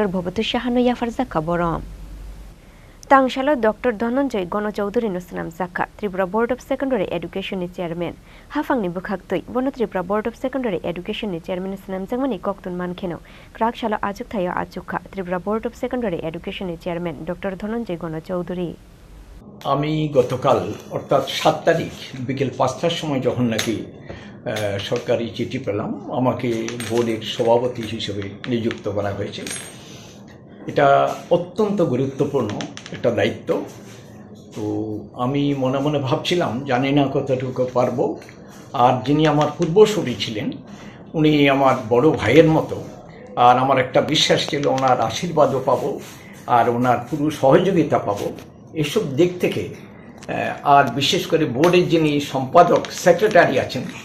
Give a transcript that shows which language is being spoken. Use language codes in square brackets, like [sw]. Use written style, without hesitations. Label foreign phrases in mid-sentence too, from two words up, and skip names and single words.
[trp] Bhabatu Shahano Yafarza Kaboram Tangshalo Dr. Dhananjay Gono Chaudhary no Sanam Zakha Tripura Board of Secondary Education ni Chairman Hafang ni Bukhaktoi Bono Tripura Board of Secondary Education ni Chairman Sanam Jangmani Koktun Mankheno Krakshalo Ajuk Thayo Achukha Tripura Board of Secondary Education ni Chairman Dr. Dhananjay Gono Chaudhary [bn] আমি গতকাল অর্থাৎ 7 তারিখ বিকেল 5টার সময় যখন নাকি সরকারি চিঠি পেলাম আমাকে বোর্ডের সভাপতি হিসেবে নিযুক্ত করা হয়েছে এটা অত্যন্ত গুরুত্বপূর্ণ একটা দায়িত্ব তো আমি মনে মনে ভাবছিলাম জানি না কতটুকু পারবো আর যিনি আমার পূর্বসূরি ছিলেন উনি আমার বড় ভাইয়ের মতো আর আমার একটা বিশ্বাস ছিল ওনার আশীর্বাদও পাবো আর ওনার পুরো সহযোগিতা পাবো এসব দিক থেকে আর বিশেষ করে বোর্ডের যিনি সম্পাদক সেক্রেটারি আছেন